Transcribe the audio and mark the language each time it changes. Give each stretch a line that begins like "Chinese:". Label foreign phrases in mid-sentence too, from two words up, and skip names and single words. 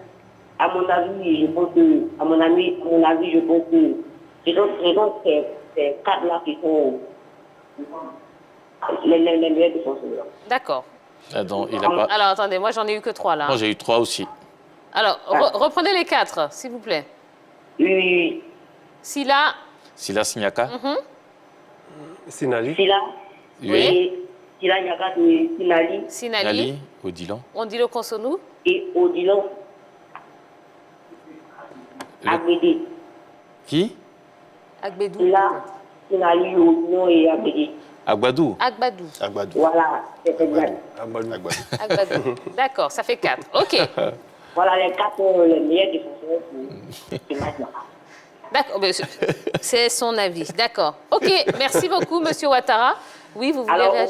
French: À mon avis, je pense que, ce sont ces cadres-là qui sont les meilleurs défenseurs. D'accord. Alors, attendez, moi, j'en ai eu que 3, là. Moi, j'ai eu 3 aussi. Alors, reprenez les 4, s'il vous plaît. Oui. Sila Signaka. Sinali. Oui. Sila Niaka, Sinali. Odilon. Ondilo Konsonou. Et Odilon. Agbede. Qui? Agbedou. Sinali, Odilon et Agbede. Agbadou. Voilà, c'est exact. Agbadou. D'accord, ça fait 4. OK. Voilà, les 4 sont les meilleurs défenseurs pour ce match-là. D'accord, c'est son avis. D'accord. OK, merci beaucoup, Monsieur Ouattara. Oui, vous voulez réagir?